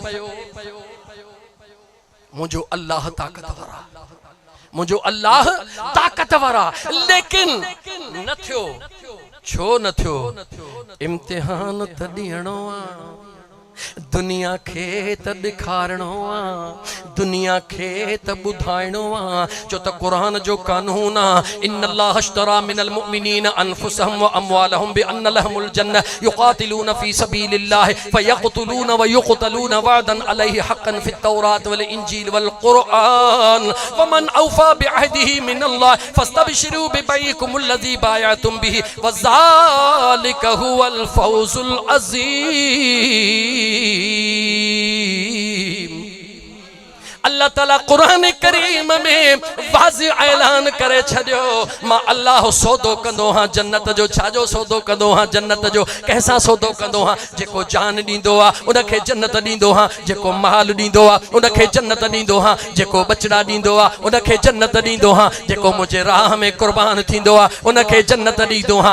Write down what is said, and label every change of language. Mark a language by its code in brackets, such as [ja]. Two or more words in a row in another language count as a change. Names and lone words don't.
[sd] मुझो अल्लाह ताकतवर आ, मुझो अल्लाह ताकतवर आ, लेकिन न थियो। छो न थियो? इम्तिहान त ॾियणो आ, दुनिया खे त ॾेखारणो आ, दुनिया खे त ॿुधाइणो आ। छो त क़ुरान जो कानून आ [ar] إن الله اشترى من المؤمنين أنفسهم وأموالهم بأن لهم الجنة يقاتلون في سبيل الله فيقتلون ويقتلون وعدا عليه حقا في التوراة والإنجيل والقرآن ومن أوفى بعهده من الله فاستبشروا ببيعكم الذي بايعتم به وذلك هو الفوز العظيم. [sd] अल्लाह ताला कुरान करीम में वाज़िह ऐलान करे छॾियो मां अल्लाह सौदो कंदो हां जन्नत जो। छाजो सौदो कंदो हां? जन्नत जो। कंहिंसां सौदो कंदो हां? जेको जान ॾींदो आहे उनखे जन्नत ॾींदो हां, जेको माल ॾींदो आहे उनखे जन्नत ॾींदो हां, जेको बचड़ा ॾींदो आहे उनखे जन्नत ॾींदो हां, जेको मुंहिंजे राह में क़ुर्बान थींदो आहे उनखे जन्नत ॾींदो हां।